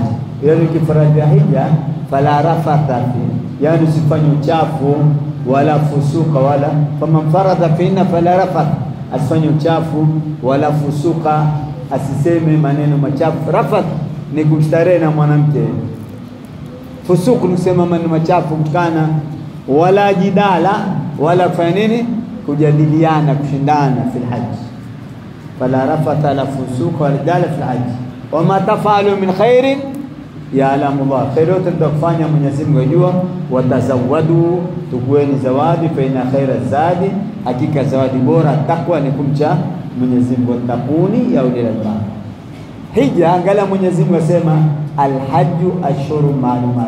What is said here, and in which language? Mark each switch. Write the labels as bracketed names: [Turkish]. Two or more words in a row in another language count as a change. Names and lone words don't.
[Swahili] Yani kifaradhi hija [Arabic] فلا رفث, [Swahili] yani usifanye uchafu wala fusuka wala, [Arabic] فمن فرض فيهن فلا رفث, [Swahili] asifanye uchafu wala fusuka, asiseme maneno machafu. Rafath ni kustarehe na mwanamke, fusuku ni kusema maneno machafu kutukana, wala jidala wala kufanya nini, kujadiliana, kushindana [Arabic] في الحج. فلا رفث ولا فسوق ولا جدال في الحج. وما تفعلوا من خير يعلمه الله, [Swahili] khairu tutafanya Mwenyezi Mungu ajua. Watazawadu, tukueni zawadi, [Arabic] فإن خير الزاد, [Swahili] hakika zawadi bora takwa ni kumcha Mwenyezi Mungu, [Arabic] تقوني يا أولي الألباب. [Swahili] Hija, angalia Mwenyezi Mungu asema [Arabic] الحج أشهر معلومات.